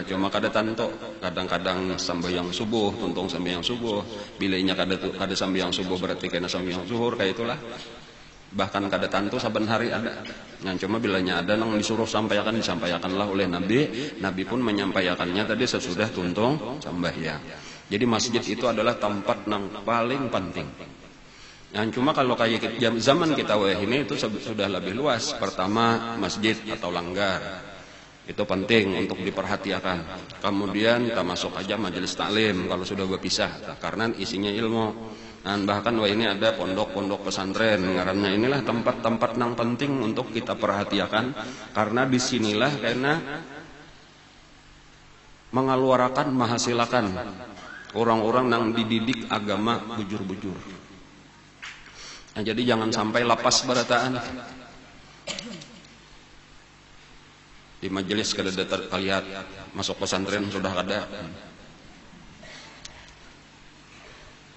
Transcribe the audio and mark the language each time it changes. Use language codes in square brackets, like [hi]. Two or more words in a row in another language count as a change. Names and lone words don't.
[bjn] Cuma kada tanto, kadang-kadang sambayang subuh, tuntung sambayang subuh. Bilainya kada sambayang subuh berarti kena sambayang zuhur, kayak itulah. Bahkan kada tantu saban hari ada. Nah, cuma bilanya ada nang disuruh disampaikanlah oleh Nabi. Nabi pun menyampaikannya tadi sesudah tuntung sambayang. [id] Jadi masjid itu adalah tempat yang paling penting. Nah, cuma kalau kayak zaman kita ini itu sudah lebih luas. Pertama masjid atau langgar, itu penting untuk diperhatikan. Kemudian kita masuk aja majelis taklim kalau sudah berpisah, karena isinya ilmu. Dan bahkan ini ada pondok-pondok pesantren, ngarannya inilah tempat-tempat yang penting untuk kita perhatikan, karena disinilah karena mengeluarkan, menghasilkan orang-orang yang dididik agama bujur-bujur. [bjn] Nah, jadi jangan sampai lapas berataan di majelis kada terlihat, masuk pesantren sudah ada.